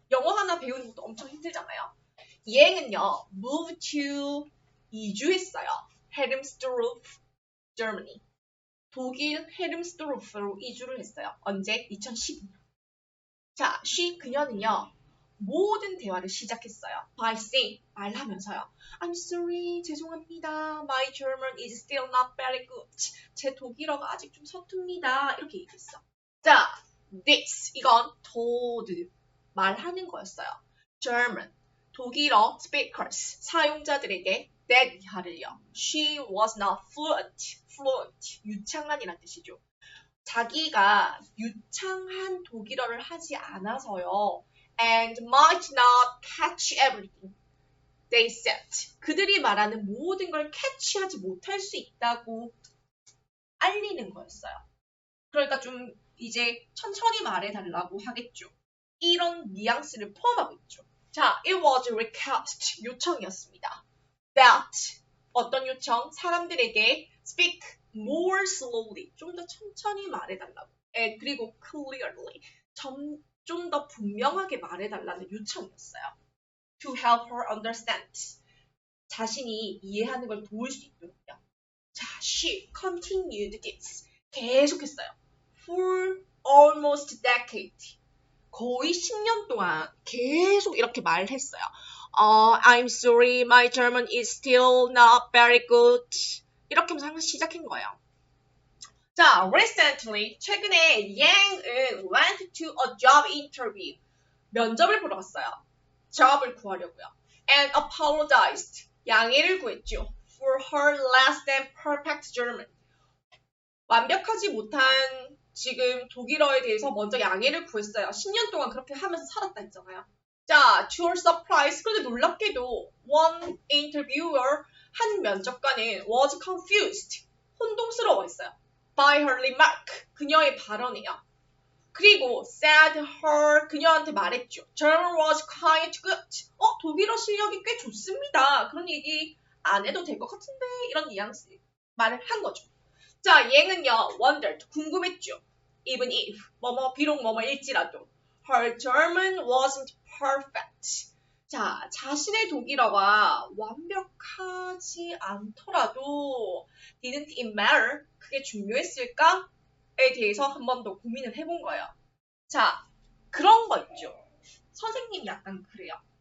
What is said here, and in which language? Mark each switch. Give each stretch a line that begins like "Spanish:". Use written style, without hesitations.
Korean: 영어 하나 배우는 것도 엄청 힘들잖아요. 얘는요,
English: move to
Korean: 이주했어요. 헬름스토르프, Germany. 독일 헬름스토르프로 이주를 했어요. 언제? 2015년. 자, 그녀는요, 모든 대화를 시작했어요.
English: By saying,
Korean: 말하면서요.
English: I'm sorry,
Korean: 죄송합니다.
English: My German is still not very good.
Korean: 제 독일어가 아직 좀 서툽니다. 이렇게 얘기했어. 자, this, 이건 told, 말하는 거였어요. German, 독일어 speakers, 사용자들에게 that 이하를요.
English: She was not fluent,
Korean: 유창한이란 뜻이죠. 자기가 유창한 독일어를 하지 않아서요.
English: And might not catch everything they said.
Korean: 그들이 말하는 모든 걸 캐치하지 못할 수 있다고 알리는 거였어요. 그러니까 좀 이제 천천히 말해달라고 하겠죠. 이런 뉘앙스를 포함하고 있죠.
English: 자, it was a request,
Korean: 요청이었습니다. That, 어떤 요청? 사람들에게
English: speak more slowly,
Korean: 좀 더 천천히 말해달라고.
English: And
Korean: 그리고 clearly, 좀 더 분명하게 말해달라는 요청이었어요.
English: To help her understand,
Korean: 자신이 이해하는 걸 도울 수 있도록요.
English: 자, she continued this,
Korean: 계속했어요.
English: For almost a decade,
Korean: 거의 10년 동안 계속 이렇게 말했어요.
English: I'm sorry, my German is still not very good.
Korean: 이렇게 하면서 시작한 거예요.
English: 자, recently,
Korean: 최근에
English: Yang은 went to a job interview.
Korean: 면접을 보러 갔어요. job을 구하려고요.
English: And apologized.
Korean: 양해를 구했죠.
English: For her less than perfect German.
Korean: 완벽하지 못한 지금 독일어에 대해서 먼저 양해를 구했어요. 10년 동안 그렇게 하면서 살았다 했잖아요. 자,
English: to her surprise.
Korean: 그런데 놀랍게도
English: one interviewer,
Korean: 한 면접관은
English: was confused.
Korean: 혼동스러워했어요.
English: By her remark.
Korean: 그녀의 발언이요. 그리고
English: said her,
Korean: 그녀한테 말했죠.
English: German was quite good.
Korean: 독일어 실력이 꽤 좋습니다. 그런 얘기 안 해도 될 것 같은데 이런 뉘앙스 말을 한 거죠. 자, 얘는요, wondered, 궁금했죠.
English: Even if,
Korean: 비록 일지라도.
English: Her German wasn't perfect.
Korean: 자, 자신의 독일어가 완벽하지 않더라도
English: didn't it matter?
Korean: 그게 중요했을까?에 대해서 한 번 더 고민을 해본 거예요. 자, 그런 거 있죠. 선생님이 약간 그래요.